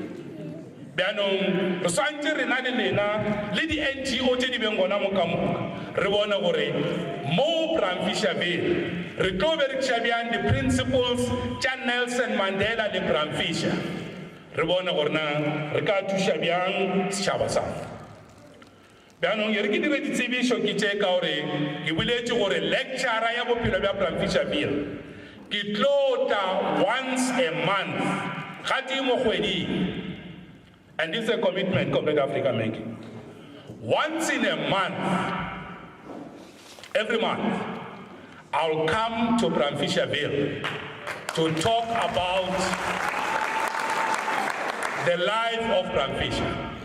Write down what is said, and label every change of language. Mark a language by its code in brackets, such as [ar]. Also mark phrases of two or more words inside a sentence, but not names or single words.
[nso] bjanong re swantse re na le lena le di-NGO tše di beng gona mo ka moka re bone gore mo Braamfisherville re tlo berekiša bjang di-principles tša Nelson Mandela le Braamfisher re bone gore re ka thuša bjang setšhaba sa bjanong e re ke dire ditsebišo ke tše ka gore ke boletše gore lectura ya bophelo bja Braamfisherville ke tlo tla [en] once a month [nso] ga tee mo kgweding. [en] And this is a commitment Corporate Africa making. Once in a month, every month, I'll come to Braamfisherville to talk about the life of Braamfisher.